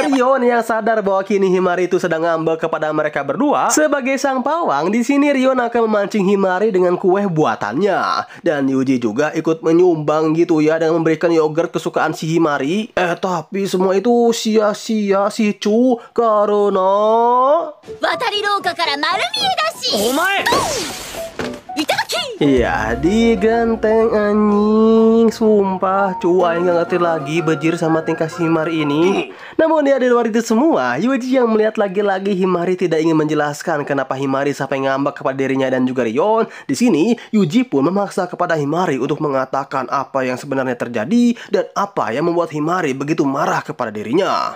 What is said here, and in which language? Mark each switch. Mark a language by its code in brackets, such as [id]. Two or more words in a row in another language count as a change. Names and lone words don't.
[id] Rion yang sadar bahwa kini Himari itu sedang ngambek kepada mereka berdua. Sebagai sang pawang, di sini Rion akan memancing Himari dengan kue buatannya. Dan Yuji juga ikut menyumbang gitu ya dan memberikan yogurt kesukaan si Himari. Tapi semua itu sia-sia sih cu, karena [ja] 渡り廊下から丸見えだし。お前、痛かっ [id] Iya, diganteng anjing. Sumpah, cuy nggak ngerti lagi bejir sama tingkah si Himari ini. Namun ya, di luar itu semua, Yuji yang melihat lagi-lagi Himari tidak ingin menjelaskan kenapa Himari sampai ngambek kepada dirinya dan juga Rion. Di sini, Yuji pun memaksa kepada Himari untuk mengatakan apa yang sebenarnya terjadi dan apa yang membuat Himari begitu marah kepada dirinya.